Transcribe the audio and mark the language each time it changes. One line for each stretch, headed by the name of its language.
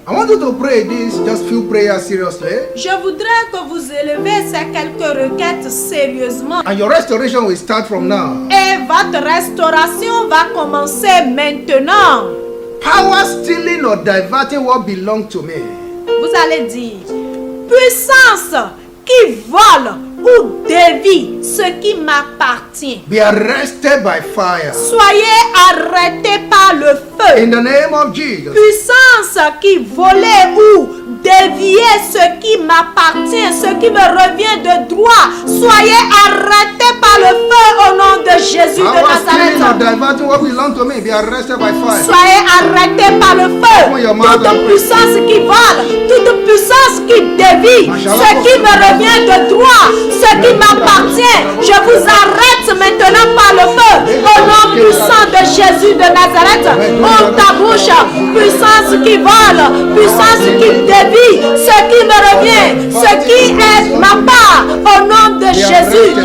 English: I want you to pray this, just few prayers seriously.
French: Je voudrais que vous élevez ces quelques requêtes sérieusement.
English: And your restoration will start from now.
French: Et votre restauration va commencer maintenant.
English: Power stealing or diverting what belongs to me.
French: Vous allez dire, puissance qui vole ou dévie ce qui m'appartient.
English: Be arrested by fire.
French: Soyez arrêtés par le feu.
English: In the name of Jesus.
French: Puissance qui volait ou déviait ce qui m'appartient, ce qui me revient de droit. Soyez arrêtés par le feu au nom de Jésus de
English: Power stealing or
French: Nazareth.
English: diverting what belongs to me. Be arrested by fire.
French: Soyez arrêtés par le feu. Toute puissance qui vole, toute puissance qui dévie ce qui me revient de droit, ce qui m'appartient. Je vous arrête maintenant par le feu au nom puissant de Jésus de Nazareth. Ouvre ta bouche, puissance qui vole, puissance qui dévie ce qui me revient, ce qui est ma part au nom de Jésus.